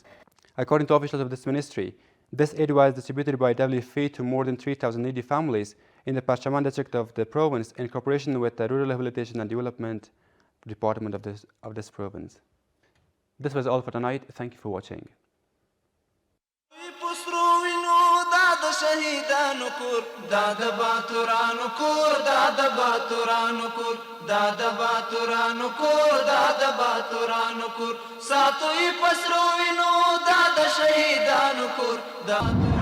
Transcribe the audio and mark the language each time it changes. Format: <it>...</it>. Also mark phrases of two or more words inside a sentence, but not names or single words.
<en>According to officials of this ministry, this aid was distributed by WFP to more than 3,000 needy families in the Parchaman district of the province in cooperation with the Rural Rehabilitation and Development Department of this province. This was all for tonight. Thank you for watching.</en> <ps>شهیدانو کور دا د باتورانو کور دا د باتورانو کور دا د باتورانو کور دا د باتورانو کور ساتوي پسرو وینو دا د شهیدانو کور دا</ps>